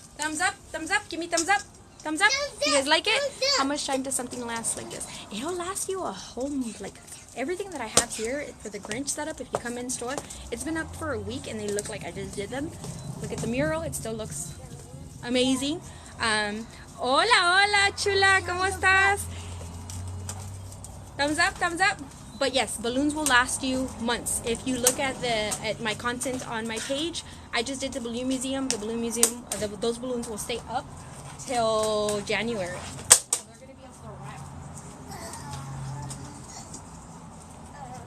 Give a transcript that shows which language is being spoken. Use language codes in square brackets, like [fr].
[en] Thumbs up, thumbs up, give me thumbs up. Thumbs up. You guys like it? How much time does something last like this? It'll last you a whole, like, everything that I have here for the Grinch setup, if you come in store, it's been up for a week and they look like I just did them. Look at the mural, it still looks amazing. [es] Hola, hola, chula, ¿cómo estás? [en] Thumbs up, thumbs up. But yes, balloons will last you months. If you look at my content on my page, I just did the balloon museum. The balloon museum, those balloons will stay up till January. So they're going to be up for a while.